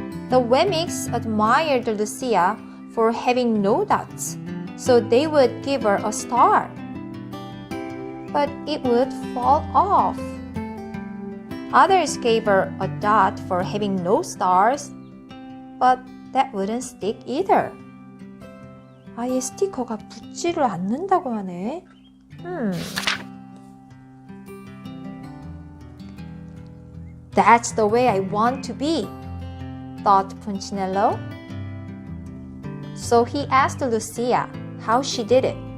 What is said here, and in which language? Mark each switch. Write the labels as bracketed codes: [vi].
[en] The Wemmicks admired Lucia for having no dots, so they would give her a star. But it would fall off. Others gave her a dot for having no stars, but that wouldn't stick either. [ko] 아예 스티커가 붙지를 않는다고 하네. [en] That's the way I want to be, thought Punchinello. So he asked Lucia how she did it.